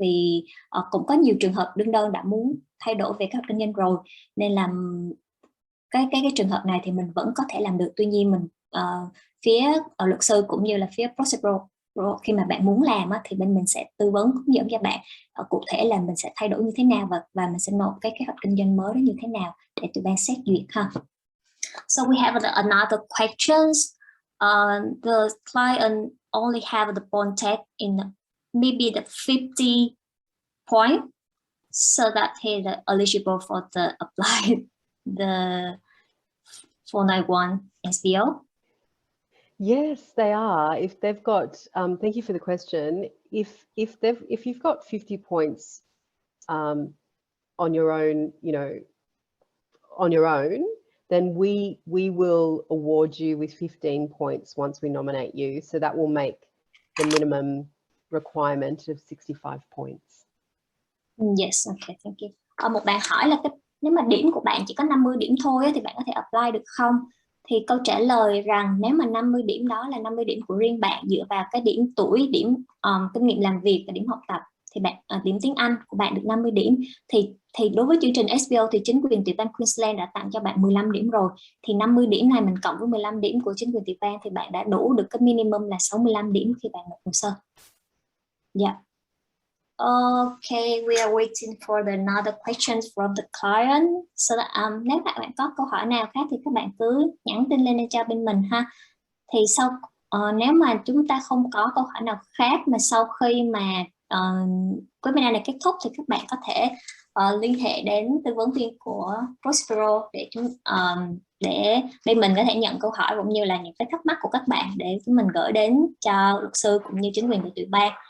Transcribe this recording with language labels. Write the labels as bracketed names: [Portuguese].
[Vietnamese] Vì cũng có nhiều trường hợp đương đơn đã muốn thay đổi về kế hoạch kinh doanh rồi, nên là cái trường hợp này thì mình vẫn có thể làm được. Tuy nhiên mình phía luật sư cũng như là phía Prospero khi mà bạn muốn làm thì bên mình sẽ tư vấn hướng dẫn cho bạn cụ thể là mình sẽ thay đổi như thế nào và mình sẽ nộp cái kế hoạch kinh doanh mới đó như thế nào để tụi bạn xét duyệt ha. [English] So we have another questions. The client only have the bond tag in maybe the 50 point, so that he is eligible for the apply the 491 SBO. Yes, they are. If they've got, thank you for the question. If you've got 50 points on your own, you know, on your own, then we will award you with 15 points once we nominate you. So that will make the minimum requirement of 65 points. Yes, okay, thank you. [Vietnamese] Một bạn hỏi là nếu mà điểm của bạn chỉ có 50 điểm thôi thì bạn có thể apply được không? Thì câu trả lời rằng nếu mà 50 điểm đó là 50 điểm của riêng bạn dựa vào cái điểm tuổi, điểm kinh nghiệm làm việc và điểm học tập, thì bạn điểm tiếng Anh của bạn được 50 điểm, thì đối với chương trình SBO thì chính quyền tiểu bang Queensland đã tặng cho bạn 15 điểm rồi, thì 50 điểm này mình cộng với 15 điểm của chính quyền tiểu bang thì bạn đã đủ được cái minimum là 65 điểm khi bạn nộp hồ sơ. [English] Yeah. Okay, we are waiting for another questions from the client. So that, [Vietnamese] nếu bạn có câu hỏi nào khác thì các bạn cứ nhắn tin lên cho bên mình ha. Thì sau nếu mà chúng ta không có câu hỏi nào khác mà sau khi mà webinar này kết thúc thì các bạn có thể liên hệ đến tư vấn viên của Prospero để bên mình có thể nhận câu hỏi cũng như là những cái thắc mắc của các bạn để chúng mình gửi đến cho luật sư cũng như chính quyền của tiểu bang